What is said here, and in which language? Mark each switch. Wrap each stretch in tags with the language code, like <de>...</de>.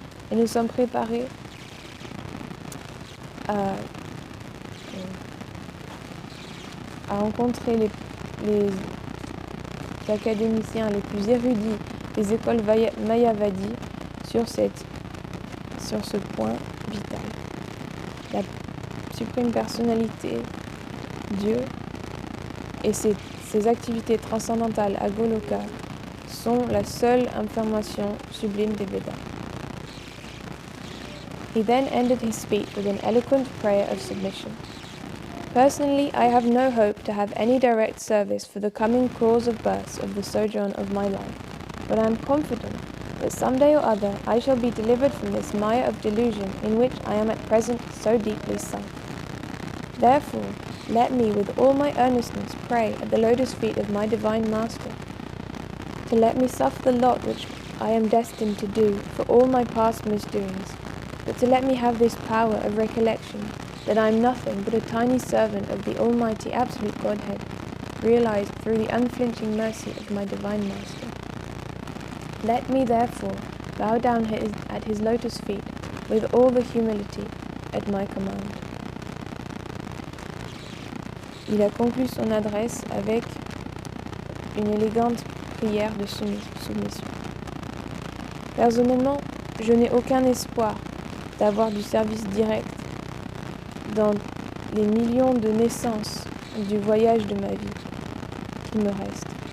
<fr>Et nous sommes préparés à rencontrer les académiciens les plus érudits des écoles Mayavadi sur ce point vital. La suprême personnalité, Dieu, et ses activités transcendantales à Goloka sont la seule information sublime des Védas.</fr> <en>He then ended his speech with an eloquent prayer of submission. Personally, I have no hope to have any direct service for the coming crores of births of the sojourn of my life, but I am confident that someday or other I shall be delivered from this mire of delusion in which I am at present so deeply sunk. Therefore, let me with all my earnestness pray at the lotus feet of my Divine Master, to let me suffer the lot which I am destined to do for all my past misdoings, but to let me have this power of recollection that I am nothing but a tiny servant of the Almighty Absolute Godhead, realized through the unflinching mercy of my Divine Master. Let me therefore bow down at His lotus feet with all the humility at my command.</en> <fr>Il a conclu son adresse avec une élégante prière de soumission. Personnellement, je n'ai aucun espoir d'avoir du service direct dans les millions de naissances du voyage de ma vie qui me reste.</fr>